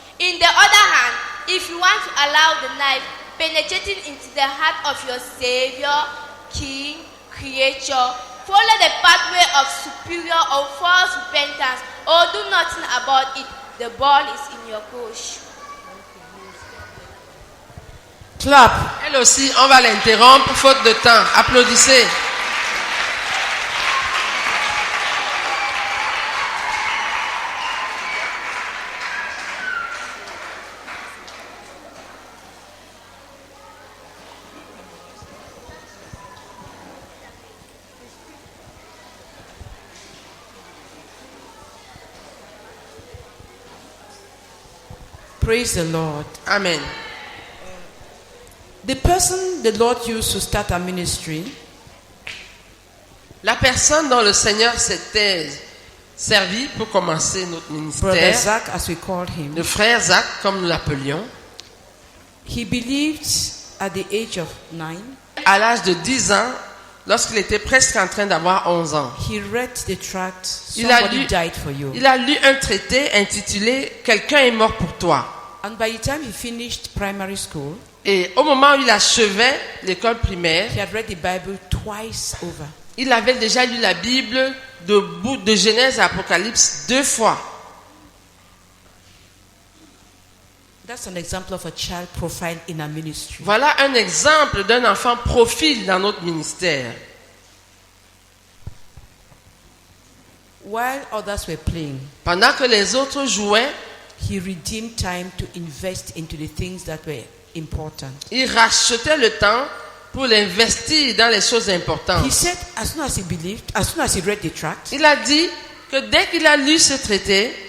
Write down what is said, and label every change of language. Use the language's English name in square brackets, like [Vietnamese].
[English] In the other hand, if you want to allow the knife penetrating into the heart of your Savior, King, Creator, follow the pathway of superior or false repentance, or do nothing about it. The ball is in your coach. Clap. [French] Elle aussi, on va l'interrompre faute de temps. Applaudissez. [English] Praise the Lord. Amen. The person the Lord used to start a ministry, [French] la personne dont le Seigneur s'était servi pour commencer notre [English] Brother [French] ministère, [English] Zach, as we called him, [French] le frère Zach, comme nous l'appelions, [English] he believed at the age of 9, [French] à l'âge de 10 ans, lorsqu'il était presque en train d'avoir 11 ans, [English] he read the tract, [French] il a [English] Somebody Died for You. [French] lu un traité intitulé « Quelqu'un est mort pour toi ». [English] And by the time he finished primary school, [French] Et au moment où il achevait l'école primaire, [English] he had read the Bible twice over. [French] il avait déjà lu la Bible de Genèse à Apocalypse 2 fois. [English] That's an example of a child profile in a ministry. [French] Voilà un exemple d'un enfant profil dans notre ministère. [English] While others were playing, [French] Pendant que les autres jouaient, [English] he redeemed time to invest into the things that were important. [French] il rachetait le temps pour l'investir dans les choses importantes. [English] He said, as soon as he believed, as soon as he read the tract, [French] Il a dit que dès qu'il a lu ce traité,